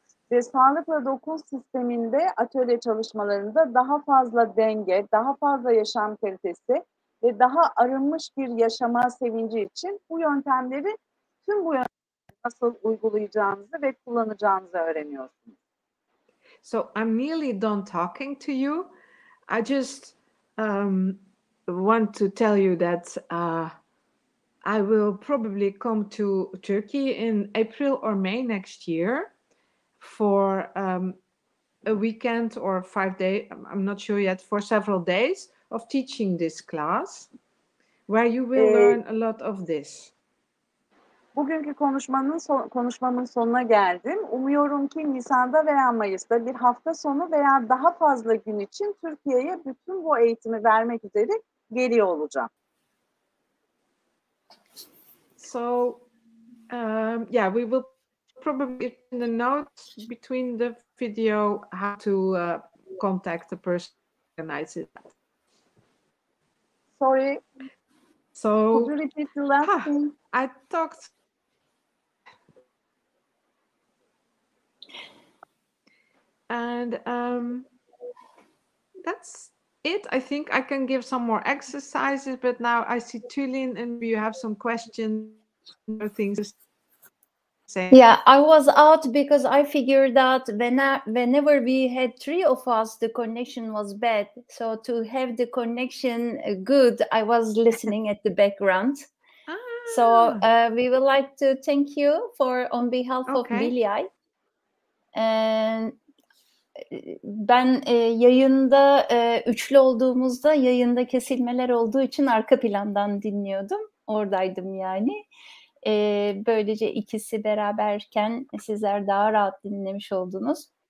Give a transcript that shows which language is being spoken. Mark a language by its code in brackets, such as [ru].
[tr] Ve sağlıkla dokun sisteminde atölye çalışmalarında daha fazla denge, daha fazla yaşam kalitesi ve daha arınmış bir yaşama sevinci için bu yöntemleri, tüm bu yöntemleri nasıl uygulayacağınızı ve kullanacağınızı öğreniyorsunuz. [en] So I'm nearly done talking to you. I just want to tell you that I will probably come to Turkey in April or May next year for a weekend or 5 days, I'm not sure yet, for several days of teaching this class, where you will learn a lot of this. [tr] Bugünkü konuşmamın sonuna geldim. Umuyorum ki Nisan'da veya Mayıs'ta bir hafta sonu veya daha fazla gün için Türkiye'ye bütün bu eğitimi vermek üzere geliyor olacağım. [en] So, yeah, we will probably in the notes between the video how to contact the person who organizes it. Sorry. So, could you repeat the last thing? I talked. And that's it. I think I can give some more exercises, but now I see Tülin and you have some questions or things to say. Yeah, I was out because I figured out whenever we had three of us, the connection was bad. So to have the connection good, I was listening at the background. So we would like to thank you on behalf of Bilyay. And [tr] ben yayında üçlü olduğumuzda yayında kesilmeler olduğu için arka plandan dinliyordum. Oradaydım yani. Böylece ikisi beraberken sizler daha rahat dinlemiş oldunuz.